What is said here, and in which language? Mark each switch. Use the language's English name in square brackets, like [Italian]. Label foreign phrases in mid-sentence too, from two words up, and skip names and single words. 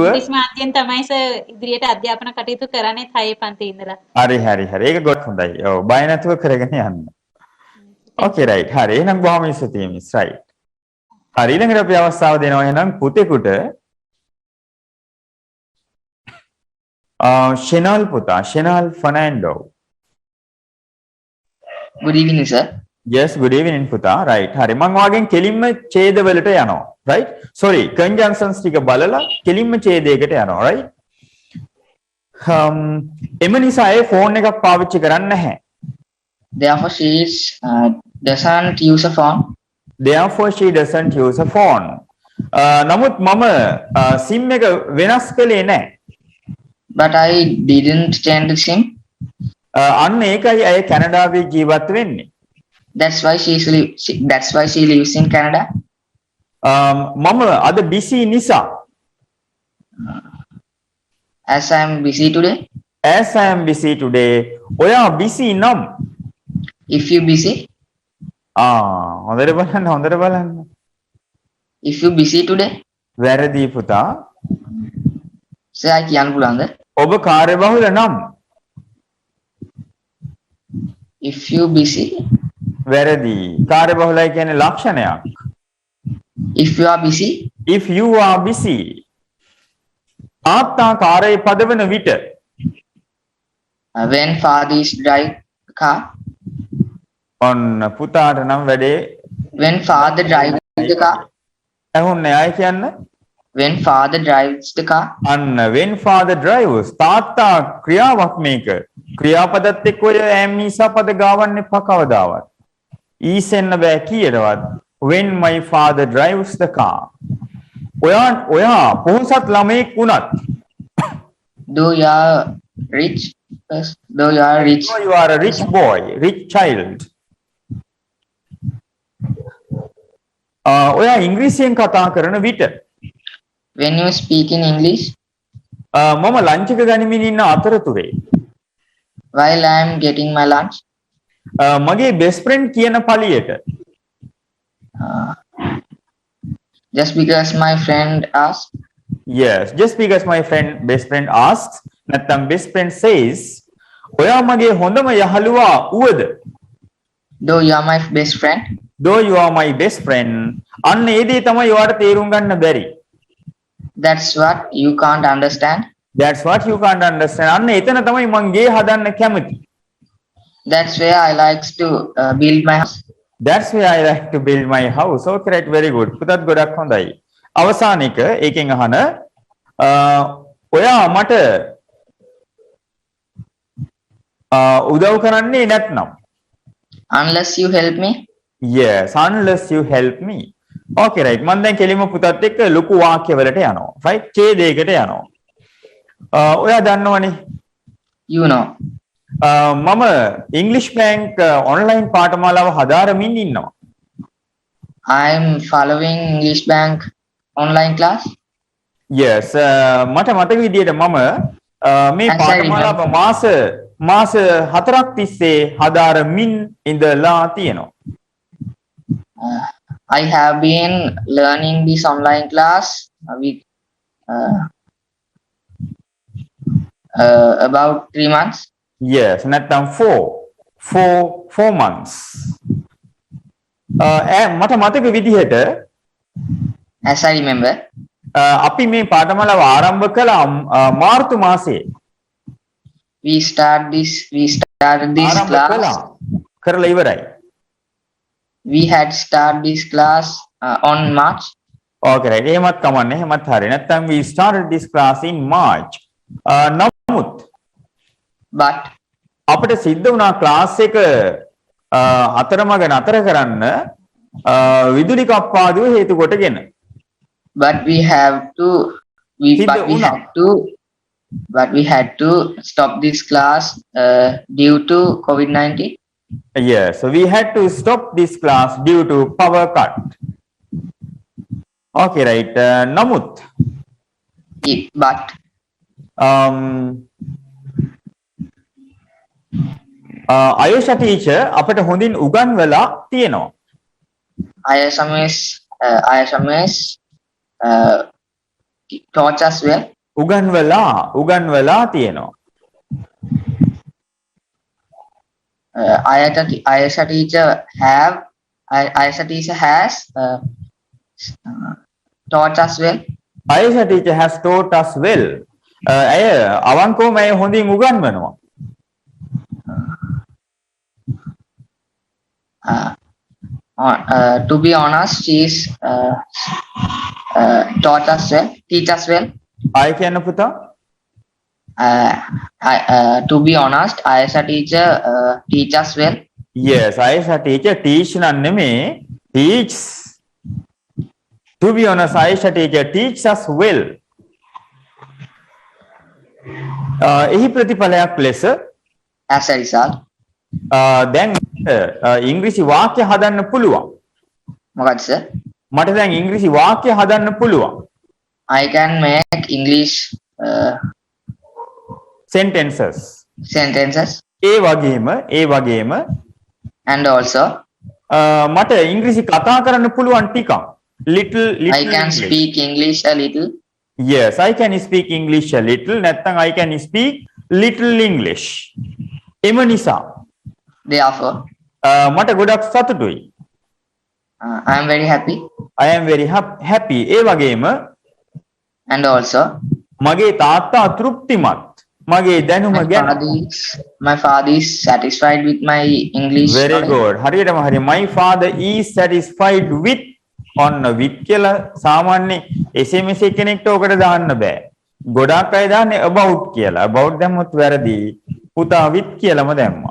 [Sinhala] ඉංග්‍රීසි මාධ්‍යයෙන් තමයි සර් ඉදිරියට අධ්‍යාපන කටයුතු කරන්නේ 6 පන්තියේ ඉඳලා. හරි. ඒක ගොඩක් හොඳයි. ඔව් බය නැතුව කරගෙන යන්න. ඕකේ රයිට්. හරි එහෙනම් බොහොම ස්තුතියි මිස්. රයිට්. හරි ඊළඟට අපි අවස්ථාව දෙනවා එහෙනම් පුතේකට Shenal පුතා Shenal Fernando. [English] Good evening, sir. Yes, good evening [Sinhala] පුතා. right. හරි මම වාගෙන් කෙලින්ම ඡේද වලට යනවා. right. [English] sorry conjunctions [Sinhala] ටික බලලා කෙලින්ම ඡේදයකට යනවා. right. එම නිසා ඒ ෆෝන් එකක් පාවිච්චි කරන්නේ නැහැ. [English] Therefore, she doesn't use a phone. Therefore she doesn't use a phone. [Sinhala] නමුත් මම SIM එක වෙනස් කළේ නැහැ. [English] But I didn't change the SIM. [Sinhala] අන්න ඒකයි අය කැනඩාවේ ජීවත් වෙන්නේ. [English] That's why she lives in Canada. [Sinhala] මම අද busy නිසා. [English] As I am busy today. As I am busy today. [Sinhala] ඔයා busy නම්. [English] If you busy. [Sinhala] හොඳට බලන්න. [English] If you busy today. [Sinhala] වැරදි පුතා. Sir, I කියන්න පුළුවන්ද? ඔබ කාර්යබහුල නම්. [English] If you busy. [Sinhala] වැරදි. කාර්යබහුලයි කියන්නේ ලක්ෂණයක්. [English] If you are busy. If you are busy. [Sinhala] තාත්තා කාර්යය පදවන විට. [English] When father is drive car. [Sinhala] ඔන්න පුතාට නම් වැඩේ. [English] When father drives the car. [Sinhala] ඇහුන්නේ ආයි කියන්න. [English] When father drives the car. [Sinhala] අන්න [English] when father drives [Sinhala] තාත්තා ක්‍රියාවක් මේක. ක්‍රියාපදත් එක්ක ඔය ඇම්මීසා පද ගාවන්න එපා කවදාවත්. ඊසෙන්න බෑ කීයටවත්. [English] When my father drives the car. [Sinhala] ඔයා පොහොසත් ළමෙක් වුණත්. [English] Though you are rich. Though you are rich. You are a rich boy, rich child. [Sinhala] ඔයා ඉංග්‍රීසියෙන් කතා කරන විට. [English] When you speak in English. [Sinhala] මම ලන්ච් එක ගනිමින් ඉන්න අතරතුරේ. [English] While I am getting my lunch. [Sinhala] මගේ [English] best friend [Sinhala] කියන පළියට. [English] Just because my friend asks. Yes, just because my best friend asks. නැත්නම් best friend says. [Sinhala] ඔයා මගේ හොඳම යහළුවා වුවද? [English] Though you are my best friend. Though you are my best friend. [Sinhala] අන්න ඒ දේ තමයි ඔයාට තේරුම් ගන්න බැරි. [English] That's what you can't understand. That's what you can't understand. [Sinhala] අන්න එතන තමයි මං ගේ හදන්න කැමති. [English] That's where I like to build my house. That's where I like to build my house. Okay, right, very good. [Sinhala] පුතත් ගොඩක් හොඳයි. අවසාන එක ඒකෙන් අහන ඔයා මට උදව් කරන්නේ නැත්නම්. [English] Unless you help me. Yes, unless you help me. Okay, right. [Sinhala] මම දැන් කෙලිම පුතත් එක්ක ලොකු වාක්‍යවලට යනවා. right? ඡේදයකට යනවා. ඔයා දන්නවනේ. [English] You know. [Sinhala] මම ඉංග්‍රීසි බැංක් ඔන්ලයින් පාඨමාලාව හදාරමින් ඉන්නවා. [English] I am following English Bank online class. Yes, [Sinhala] මට මතක විදියට මම මේ පාඨමාලාව මාස 4ක් තිස්සේ හදාරමින් ඉඳලා තියෙනවා. [English] I have been learning this online class with about 3 months. Yes, [Sinhala] නැත්නම් 4 months. මට මතක විදිහට [English] As I remember. [Sinhala] අපි මේ පාඨමාලාව ආරම්භ කළා මාර්තු මාසයේ. [English] We started this class. [Sinhala] කරලා ඉවරයි. [English] We had started this class on March. Okay, right. [Sinhala] එහෙමත් කමන්නේ. එහෙමත් හරි. නැත්නම් [English] we started this class in March. [Sinhala] නමුත් But අපිට සිද්ධ වුණා ක්ලාස් එක අතරමඟ නතර කරන්න විදුලි කප්පාදුව හේතු කොටගෙන. [English] But we had to stop this class due to COVID-19. Yes, so we had to stop this class due to power cut. Okay, right. [Sinhala] නමුත් Ayosha teacher අපට හොඳින් උගන්වලා තියෙනවා. [English] ISMS taught us well. [Sinhala] උගන්වලා තියෙනවා. [English] ISA teacher has taught us well. Ayosha teacher has taught us well. [Sinhala] ඇය අවංකවම ඇය හොඳින් උගන්වනවා. [English] To be honest, she's taught us well, teach us well. [Sinhala] ආය කියන්න පුතා. [English] To be honest, ISA teacher teach us well. Yes, Ayosha teacher teach [Sinhala] නම් නෙමේ [English] teach. To be honest, Ayosha teacher teach us well. [Sinhala] එහි ප්‍රතිඵලයක් ලෙස [English] As a result, [Sinhala] දැන් ඉංග්‍රීසි වාක්‍ය හදන්න පුළුවන්. මොකක්ද sir? මට දැන් ඉංග්‍රීසි වාක්‍ය හදන්න පුළුවන්. [English] I can make English sentences. [Sinhala] ඒ වගේම [English] and also [Sinhala] මට ඉංග්‍රීසි කතා කරන්න පුළුවන් ටිකක්. [English] Little I can English. speak English a little. Yes, I can speak English a little. නැත්නම් I can speak little English. [Sinhala] එම නිසා [English] Therefore, [Sinhala] මට ගොඩක් සතුටුයි. [English] I am very happy. I am very happy. [Sinhala] ඒ වගේම [English] And also, [Sinhala] මගේ තාත්තා තෘප්තිමත්. මගේ දැනුම ගැන. [English] my father is satisfied with my English. Very knowledge. good. [Sinhala] හරියටම හරි. [English] My father is satisfied with on with [Sinhala] කියලා සාමාන්‍ය SMS කෙනෙක්ට ඔකට දාන්න බෑ. ගොඩාක් අය දාන්නේ about කියලා. About දැම්මොත් වැරදි. පුතා with කියලාම දැම්මා.